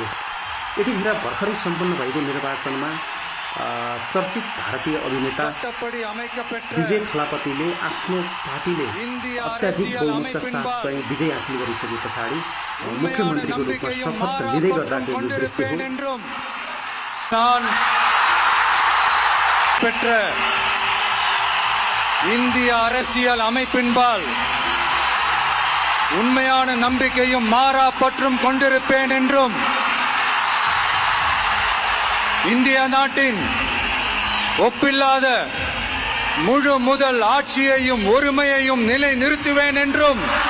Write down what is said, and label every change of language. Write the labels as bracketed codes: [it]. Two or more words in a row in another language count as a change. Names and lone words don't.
[ne] यतिखेर भर्खरै सम्पन्न भएको निर्वाचनमा चर्चित भारतीय अभिनेता विजय थलापतिले आफ्नो पार्टीले अत्याधिक बहुमतका साथ चाहिँ विजय हासिल गरिसके पछाडि मुख्यमन्त्रीको रूपमा शपथ लिँदै गर्दाको यो दृश्य हो। [ta] இந்திய அரசியல் அமைப்பின்பால் உண்மையான நம்பிக்கையும் மாறா பற்றும் கொண்டிருப்பேன் என்றும் இந்திய நாட்டின் ஒப்பில்லாத முழு முதல் ஆட்சியையும் ஒருமையையும் நிலை நிறுத்துவேன் என்றும்